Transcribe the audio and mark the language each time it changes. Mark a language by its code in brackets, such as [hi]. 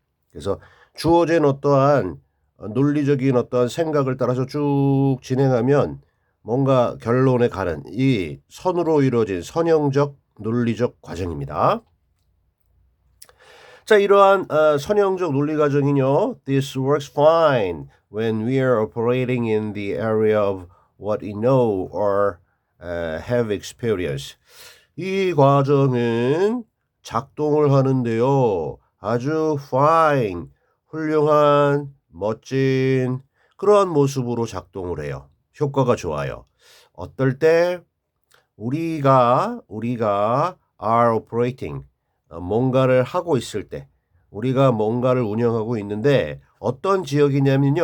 [ko] 그래서 주어진 어떠한 논리적인 어떠한 생각을 따라서 쭉 진행하면 뭔가 결론에 가는 이 선으로 이루어진 선형적 논리적 과정입니다. 자, 이러한 선형적 논리 과정이요. [en] This works fine when we are operating in the area of what we know or have experience. [ko] 이 과정은 작동을 하는데요. 아주 fine, 훌륭한, 멋진 그러한 모습으로 작동을 해요. 효과가 좋아요. 어떨 때 우리가 [en] are operating [ko] 뭔가를 하고 있을 때 우리가 뭔가를 운영하고 있는데 어떤 지역이냐면요.